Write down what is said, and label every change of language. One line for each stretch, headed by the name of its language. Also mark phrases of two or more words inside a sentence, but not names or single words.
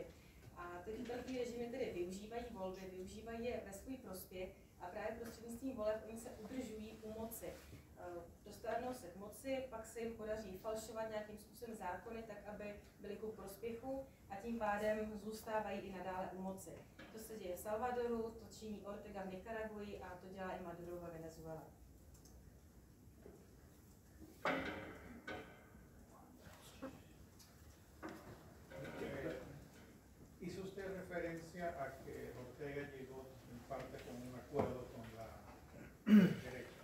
Czech: A ty totalitní režimy tedy využívají volby, využívají je ve svůj prospěch a právě prostřednictvím voleb oni se udržují u moci. Dostanou se k moci, pak se jim podaří falšovat nějakým způsobem zákony, tak aby byly ku prospěchu a tím pádem zůstávají i nadále u moci. To se děje v Salvadoru, to činí Ortega v Nikaraguji a to dělá i Maduro ve Venezuela.
Spanish: Hizo usted referencia a que Ortega llegó en parte con un acuerdo con la derecha.